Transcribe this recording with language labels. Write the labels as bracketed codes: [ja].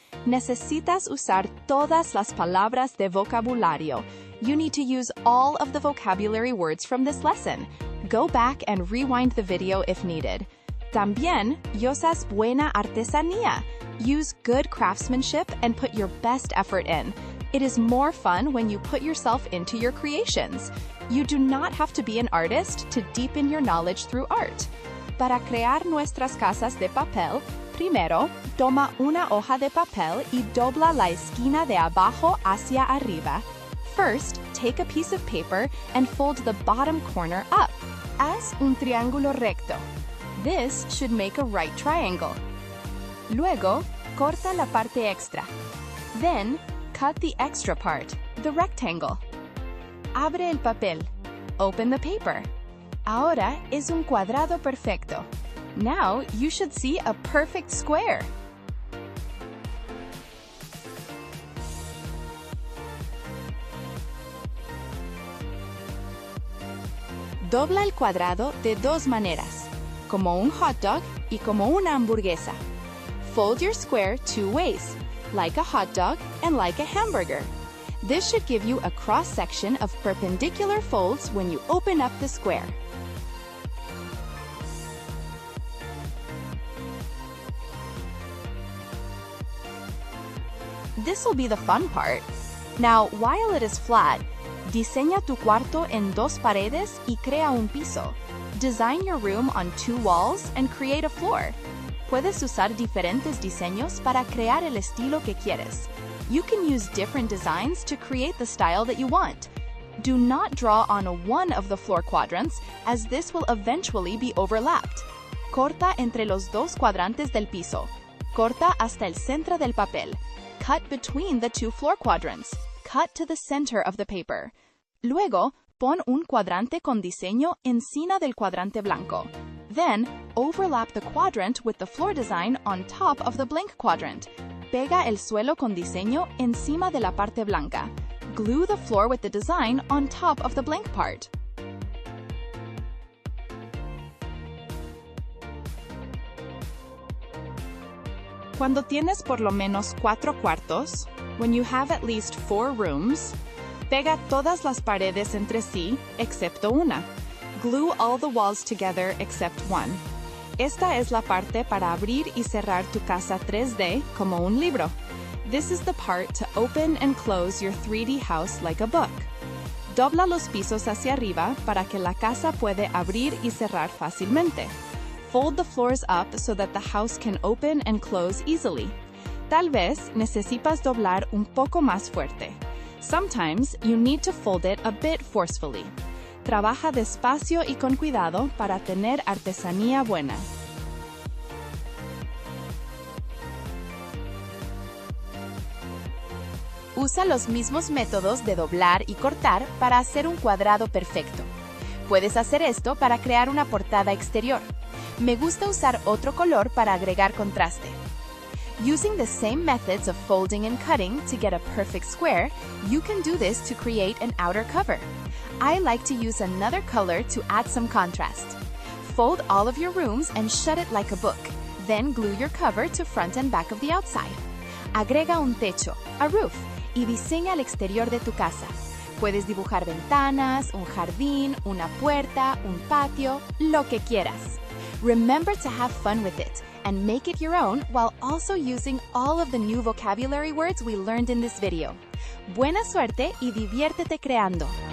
[es] Necesitas usar todas las palabras de vocabulario. [en] You need to use all of the vocabulary words from this lesson. Go back and rewind the video if needed. [es] También, usas buena artesanía. [en] Use good craftsmanship and put your best effort in. It is more fun when you put yourself into your creations. You do not have to be an artist to deepen your knowledge through art. [es] Para crear nuestras casas de papel, primero, toma una hoja de papel y dobla la esquina de abajo hacia arriba. [en] First, take a piece of paper and fold the bottom corner up. [es] Haz un triángulo recto. [en] This should make a right triangle. [es] Luego, corta la parte extra. [en] Then, cut the extra part, the rectangle. [es] Abre el papel. [en] Open the paper. [es] Ahora es un cuadrado perfecto. [en] Now you should see a perfect square. [es] Dobla el cuadrado de dos maneras, como un hot dog y como una hamburguesa. [en] Fold your square two ways, like a hot dog and like a hamburger. This should give you a cross-section of perpendicular folds when you open up the square. This will be the fun part. Now, while it is flat, [es] diseña tu cuarto en dos paredes y crea un piso. [en] Design your room on two walls and create a floor. [es] Puedes usar diferentes diseños para crear el estilo que quieres. [en] You can use different designs to create the style that you want. Do not draw on one of the floor quadrants, as this will eventually be overlapped. [es] Corta entre los dos cuadrantes del piso. Corta hasta el centro del papel. [en] Cut between the two floor quadrants. Cut to the center of the paper. [es] Luego, pon un cuadrante con diseño encima del cuadrante blanco. [en] Then, overlap the quadrant with the floor design on top of the blank quadrant. [es] Pega el suelo con diseño encima de la parte blanca. [en] Glue the floor with the design on top of the blank part. [es] Cuando tienes por lo menos 4 cuartos, [en] when you have at least 4 rooms, [es] pega todas las paredes entre sí, excepto una. [en] Glue all the walls together except one. [es] Esta es la parte para abrir y cerrar tu casa 3D como un libro. [en] This is the part to open and close your 3D house like a book. [es] Dobla los pisos hacia arriba para que la casa puede abrir y cerrar fácilmente. [en] Fold the floors up so that the house can open and close easily. [es] Tal vez necesitas doblar un poco más fuerte. [en] Sometimes you need to fold it a bit forcefully. [es] Trabaja despacio y con cuidado para tener artesanía buena. Usa los mismos métodos de doblar y cortar para hacer un cuadrado perfecto. Puedes hacer esto para crear una portada exterior. Me gusta usar otro color para agregar contraste. [en] Using the same methods of folding and cutting to get a perfect square, you can do this to create an outer cover. I like to use another color to add some contrast. Fold all of your rooms and shut it like a book. Then glue your cover to front and back of the outside. [es] Agrega un techo, [en] a roof, [es] y diseña el exterior de tu casa. Puedes dibujar ventanas, un jardín, una puerta, un patio, lo que quieras. [en] Remember to have fun with it and make it your own while also using all of the new vocabulary words we learned in this video. [es] Buena suerte y diviértete creando.